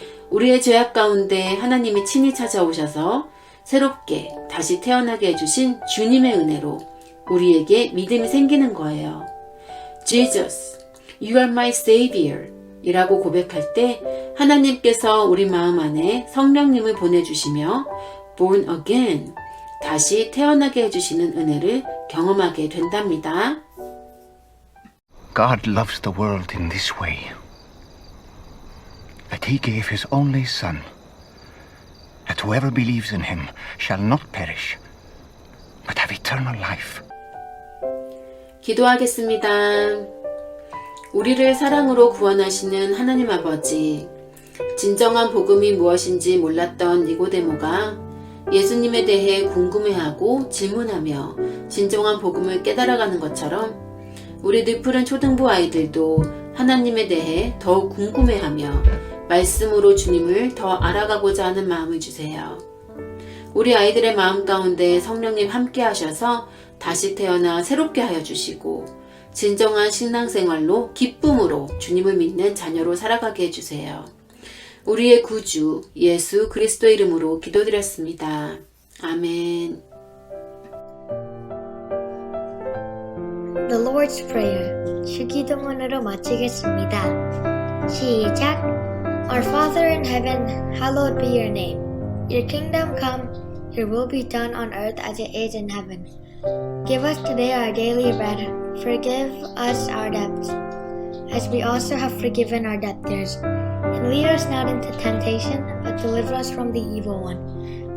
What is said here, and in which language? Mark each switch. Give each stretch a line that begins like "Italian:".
Korean: 우리의 죄악 가운데 하나님이 친히 찾아오셔서 새롭게 다시 태어나게 해주신 주님의 은혜로 우리에게 믿음이 생기는 거예요.
English: Jesus, you are my savior
Korean: 이라고 고백할 때 하나님께서 우리 마음 안에 성령님을 보내주시며 born again, 다시 태어나게 해주시는 은혜를 경험하게 된답니다.
English: God loves the world in this way, that He gave His only Son, that whoever believes in Him shall not perish, but have eternal life.
Korean: 기도하겠습니다. 우리를 사랑으로 구원하시는 하나님 아버지, 진정한 복음이 무엇인지 몰랐던 니고데모가 예수님에 대해 궁금해하고 질문하며 진정한 복음을 깨달아가는 것처럼 우리 늪푸른 초등부 아이들도 하나님에 대해 더욱 궁금해하며 말씀으로 주님을 더 알아가고자 하는 마음을 주세요. 우리 아이들의 마음 가운데 성령님 함께 하셔서 다시 태어나 새롭게 하여 주시고 진정한 신앙생활로 기쁨으로 주님을 믿는 자녀로 살아가게 해주세요. 우리의 구주 예수 그리스도 이름으로 기도드렸습니다. 아멘.
English: The Lord's Prayer.
Korean: 주기도문으로 마치겠습니다. 시작.
English: Our Father in heaven, hallowed be your name. Your kingdom come, your will be done on earth as it is in heaven. Give us today our daily bread. Forgive us our debts, as we also have forgiven our debtors. And lead us not into temptation, but deliver us from the evil one.